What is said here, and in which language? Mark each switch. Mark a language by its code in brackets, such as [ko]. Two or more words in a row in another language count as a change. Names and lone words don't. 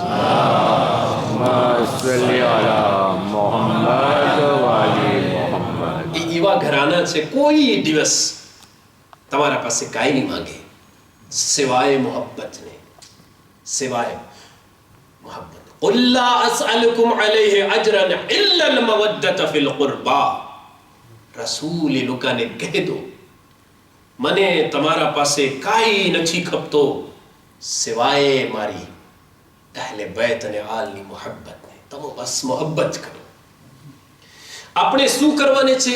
[gu] એવા ઘરાના છે, કોઈ દિવસ તમારા પાસે કાંઈ નહીં માંગે સિવાય મોહબ્બતને, સિવાય મોહબ્બત. [ar] قل لا أسألكم عليه أجرا إلا المودة في القربى. [gu] રસૂલ એ લોકોને કહી દો, મને તમારા પાસે કાંઈ નથી ખપતો સિવાય મારી અહલે બેત અને આલની મોહબ્બતને. તમે બસ મોહબ્બત કરો. આપણે શું કરવાને છે?